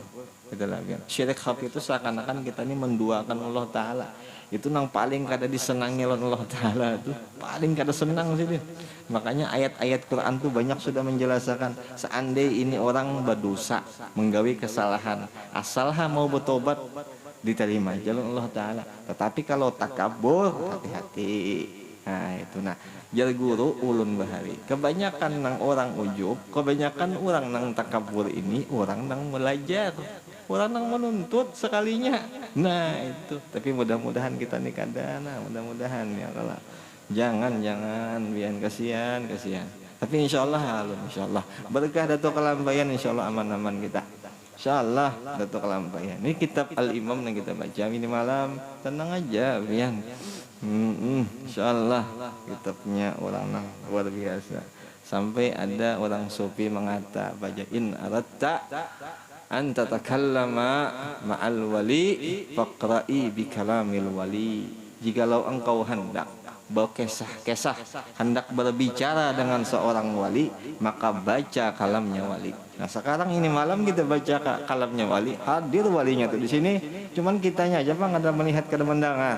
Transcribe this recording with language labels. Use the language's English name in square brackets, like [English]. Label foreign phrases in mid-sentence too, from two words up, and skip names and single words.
[Indonesian] Syirik khafi itu seakan-akan kita ini menduakan Allah Ta'ala. [Banjar] Itu yang paling kada disenangi oleh Allah Ta'ala, itu paling kada senang sih dia. Makanya ayat-ayat Quran tuh banyak sudah menjelaskan seandainya ini orang berdosa, menggawi kesalahan, asalnya mau bertobat diterima jalan Allah Ta'ala. Tetapi kalau takabur, hati-hati. Nah itu jar guru ulun bahari, kebanyakan nang orang ujub, kebanyakan orang nang takabur ini orang nang belajar, orang nang menuntut sekalinya. Nah itu, tapi mudah-mudahan kita nih kada, mudah-mudahan ya kalau jangan biar kasihan. Tapi insyaallah halum, insyaallah berkah Datuk Kelampayan, insyaallah aman-aman kita. Insyaallah Datuk Kelampayan. Ini kitab Al-Imam yang kita baca ini malam, tenang aja pian. Insyaallah kitabnya orang nang luar biasa. [Indonesian] Sampai ada orang sufi mengata baca [Arabic] إن أردت أن تتكلم مع الولي فاقرأ بكلام الولي. [Indonesian] Jikalau engkau hendak berkisah-kisah, hendak berbicara dengan seorang wali, maka baca kalamnya wali. [Banjar] Nah sekarang ini malam kita baca kalamnya wali, hadir walinya tuh di sini, cuman kitanya aja bang ada melihat ke mendengar.